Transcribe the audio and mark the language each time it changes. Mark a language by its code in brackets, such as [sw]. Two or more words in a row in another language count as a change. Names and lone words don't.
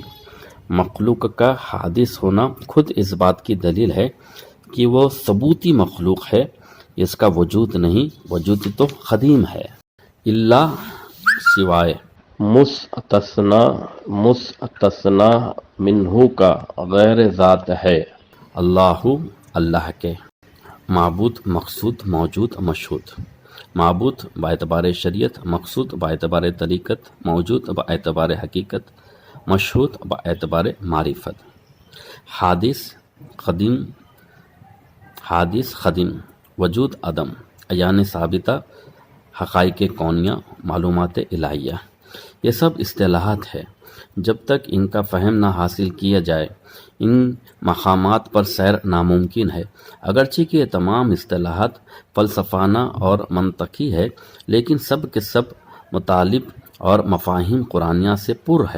[ur] مخلوق کا حادث ہونا خود اس بات کی دلیل ہے کہ وہ ثبوتی مخلوق ہے، اس کا وجود نہیں، وجود تو قدیم ہے۔ اللہ سوائے مستثنا منہو کا غیر ذات ہے۔ اللہ اللہ کے، معبود مقصود موجود مشہود، معبود با اعتبار شریعت، مقصود با اعتبار طریقت، موجود با اعتبار حقیقت، مشہود با اعتبار معرفت۔ حادث قدیم، وجود عدم، عیان ثابتہ، حقائق کونیہ، معلومات الہیہ، یہ سب اصطلاحات ہیں۔ جب تک ان کا فہم نہ حاصل کیا جائے ان مقامات پر سیر ناممکن ہے۔ اگرچہ کہ یہ تمام اصطلاحات فلسفانہ اور منطقی ہے، لیکن سب کے سب مطالب اور مفاہیم قرآنیہ سے پر ہے۔